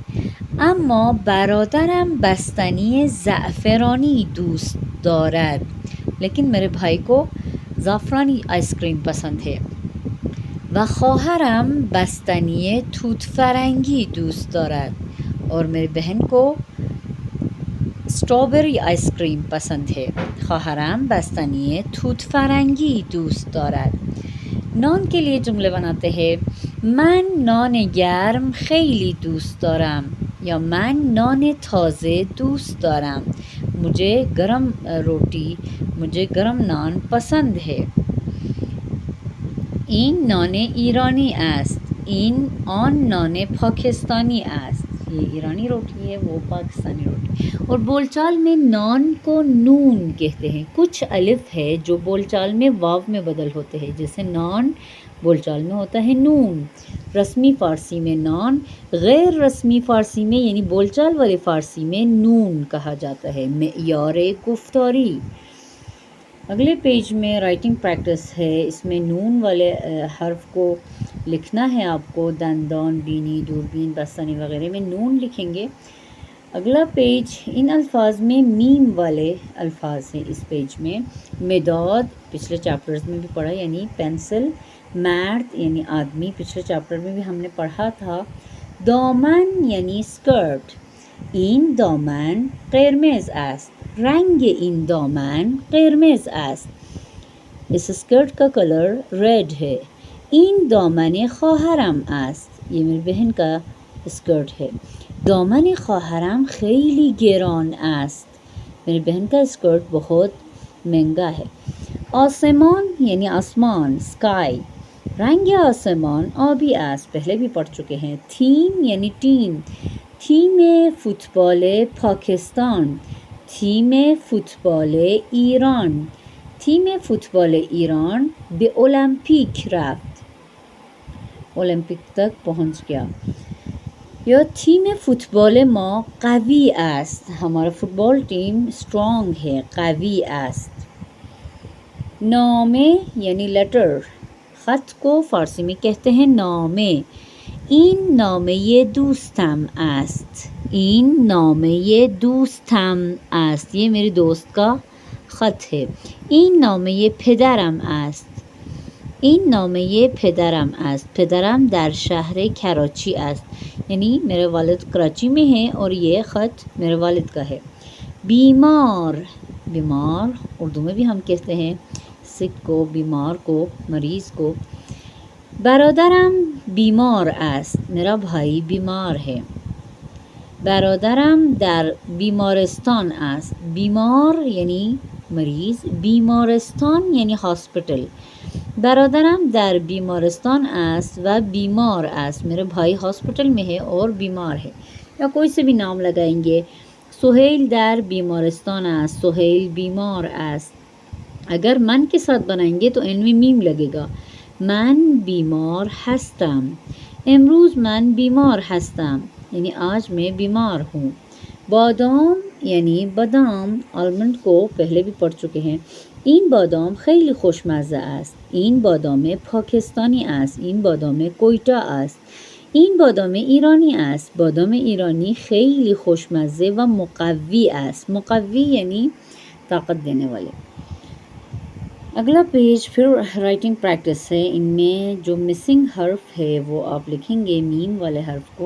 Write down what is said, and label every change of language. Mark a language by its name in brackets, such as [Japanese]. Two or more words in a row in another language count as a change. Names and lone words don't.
[Persian] اما برادرم بستنی زعفرانی دوست دارد، [Urdu] لیکن میرے بھائی کو زعفرانی آئس کریم پسند ہے۔ [Persian] و خواهرم بستنی توت فرنگی دوست دارد، [Urdu] اور میری بہن کو اسٹرابیری آئس کریم پسند ہے۔ [Persian] خواهرم بستنی توت فرنگی دوست دارد۔ [Urdu] نان کے لیے جملے بناتے ہیں، [Persian] من نان گرم خیلی دوست دارم، یا من نان تازه دوست دارم، [Urdu] مجھے گرم نان پسند ہے۔ [Persian] این نان ایرانی است، آن نان پاکستانی است، [Urdu] یہ ایرانی روٹی ہے، وہ پاکستانی روٹی۔ اور بول چال میں نان کو نون کہتے ہیں، کچھ الف ہے جو بول چال میں واو میں بدل ہوتے ہیں، جیسے نان بول چال میں ہوتا ہے نون، رسمی فارسی میں نان، غیر رسمی فارسی میں یعنی بول چال والے فارسی میں نون کہا جاتا ہے، [Persian] معیار گفتاری۔ [Urdu] اگلے پیج میں رائٹنگ پریکٹس ہے، اس میں نون والے حرف کو لکھنا ہے آپ کو، دندان، بینی، دوربین، بستنی وغیرہ میں نون لکھیں گے۔ اگلا پیج، ان الفاظ میں میم والے الفاظ ہیں اس پیج میں، مداد پچھلے چیپٹرز میں بھی پڑھا یعنی پینسل، مرد یعنی آدمی پچھلے چیپٹر میں بھی ہم نے پڑھا تھا، دامن یعنی اسکرٹ، [Persian] این دامن قرمز است، رنگ این دامن قرمز است، [Urdu] اس اسکرٹ کا کلر ریڈ ہے، [Persian] این دامن خواهرم است، [Urdu] یہ میری بہن کا اسکرٹ ہے، [Persian] دامن خواهرم خیلی گران است، [Urdu] میری بہن کا اسکرٹ بہت مہنگا ہے، آسمان یعنی آسمان اسکائی، [Persian] رنگ آسمان آبی است، [Urdu] پہلے بھی پڑھ چکے ہیں، تھیم یعنی ٹیم، [Persian] تیم فوتبال پاکستان، تیم فوتبال ایران، تیم فوتبال ایران به المپیک رفت، المپیک [Urdu] تک پہنچ گیا، [Persian] یا تیم فوتبال ما قوی است، [Urdu] ہمارا فٹبال ٹیم اسٹرانگ ہے، [Persian] قوی است، [Urdu] نامه یعنی لیٹر، خط کو فارسی میں کہتے ہیں نامه، [Persian] این نامه دوستم است، این نامه دوستم است، [Urdu] یہ میری دوست کا خط ہے، [Persian] این نامه پدرم است، این نامه پدرم است، پدرم در شهر کراچی است، [Urdu] یعنی میرے والد کراچی میں ہیں اور یہ خط میرے والد کا ہے، بیمار، بیمار اردو میں بھی ہم کہتے ہیں سک کو، بیمار کو، مریض کو، [Persian] برادرم بیمار است، [Urdu] میرا بھائی بیمار ہے، [Persian] برادرم در بیمارستان است، [Urdu] بیمار یعنی مریض، بیمارستان یعنی ہاسپٹل، [Persian] برادرم در بیمارستان است و بیمار است، [Urdu] میرے بھائی ہاسپٹل میں ہے اور بیمار ہے، یا کوئی سے بھی نام لگائیں گے، [Persian] سہیل در بیمارستان است، سہیل بیمار است، [Urdu] اگر من کے ساتھ بنائیں گے تو ان میں میم لگے گا، [Persian] من بیمار هستم، امروز من بیمار هستم، [Urdu] یعنی آج میں بیمار ہوں، بادام یعنی بادام، آلمنڈ کو پہلے بھی پڑھ چکے ہیں، [Persian] این بادام خیلی خوشمزه است، این بادام پاکستانی است، این بادام کویتا است، این بادام ایرانی است، بادام ایرانی خیلی خوشمزه و مقوی است، مقوی [Urdu] یعنی طاقت دینے والے۔ اگلا پیج پھر رائٹنگ پریکٹس ہے، ان میں جو مسنگ حرف ہے وہ آپ لکھیں گے میم والے حرف کو۔